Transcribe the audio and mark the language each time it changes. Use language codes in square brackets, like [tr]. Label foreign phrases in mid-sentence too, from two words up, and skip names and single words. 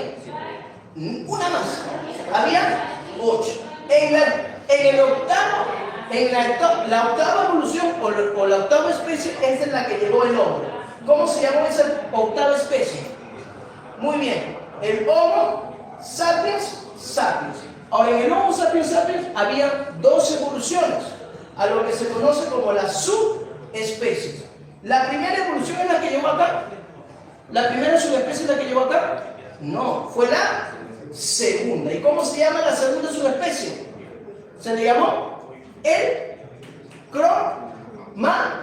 [es] Una más. Había 8. La octava evolución o la octava especie es en la que llegó el hombre. ¿Cómo se llamó esa octava especie? Muy bien, el Homo sapiens sapiens. Ahora, en el Homo sapiens sapiens había 2 evoluciones, a lo que se conoce como las subespecies. ¿La primera evolución es la que llegó acá? ¿La primera subespecie es la que llegó acá? No, fue la segunda. ¿Y cómo se llama la segunda subespecie? Se le llamó el Cro-Magnon.